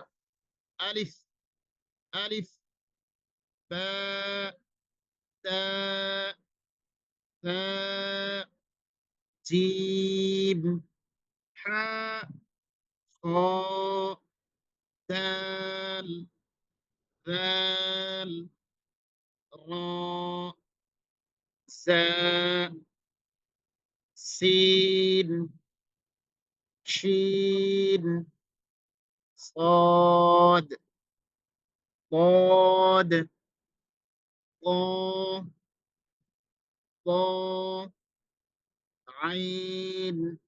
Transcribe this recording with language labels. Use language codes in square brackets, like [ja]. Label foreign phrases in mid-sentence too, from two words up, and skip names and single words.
[ar] ألف، ألف، باء، تاء، تاء، جيم، حاء، خاء, দাল, ذال، را، زا، سين، شين، صاد، ضاد، ضا، ضا، عين،